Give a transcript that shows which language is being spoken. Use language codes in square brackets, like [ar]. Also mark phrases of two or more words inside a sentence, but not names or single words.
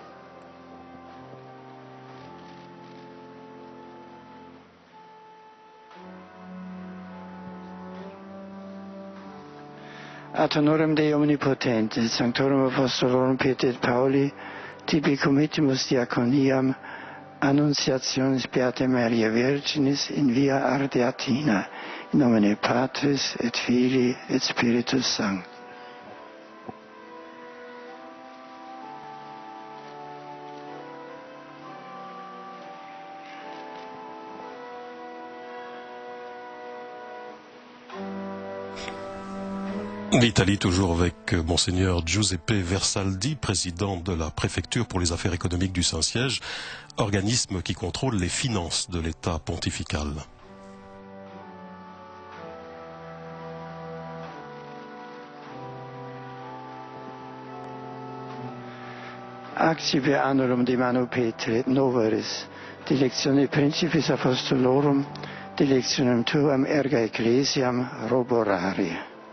[la] Ad honorem Dei omnipotentis, sanctorum apostolorum Petri et Pauli, tibi committimus diaconiam Annunciationis Beatae Maria Virginis in via Ardeatina, in nomine Patris et Filii et Spiritus Sancti. [fr] L'Italie, toujours avec Monseigneur Giuseppe Versaldi, président de la préfecture pour les affaires économiques du Saint-Siège, organisme qui contrôle les finances de l'État pontifical. [la] Accipe annorum di mano Petri et Novaris, directione Principis Apostolorum, directionem Tuam Erga Ecclesiam Roborari.